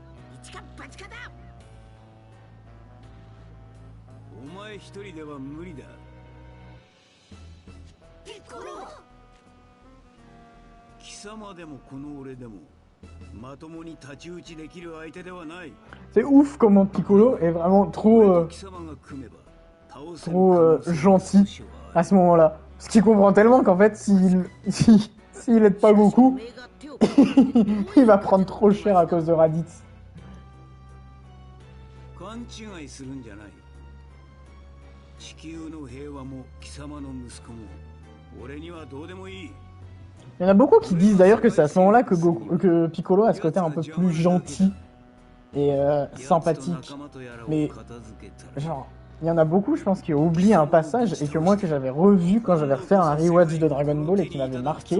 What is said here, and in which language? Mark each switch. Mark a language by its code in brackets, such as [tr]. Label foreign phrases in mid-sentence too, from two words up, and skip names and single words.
[ja] 一か八かだ。お前一人では無理だ。ピッコロ。貴様でもこの俺でもまともに太刀打ちできる相手ではない。 [fr] C'est ouf comment Piccolo est vraiment trop, [ja] 貴様が組めば倒せる [fr] trop [ja] 可能性が [fr] gentil à ce moment-là. Parce qu'il comprend tellement qu'en fait, s'il aide pas Goku, il va prendre trop cher à cause de Raditz. [ja] 勘違いするんじゃない。地球の平和も貴様の息子も俺にはどうでもいい。 [fr] Il y en a beaucoup qui disent d'ailleurs que c'est à ce moment-là que Piccolo a ce côté un peu plus gentil et sympathique. Mais genre, il y en a beaucoup, je pense, qui ont oublié un passage et que moi que j'avais revu quand j'avais refait un rewatch de Dragon Ball et qui m'avait marqué.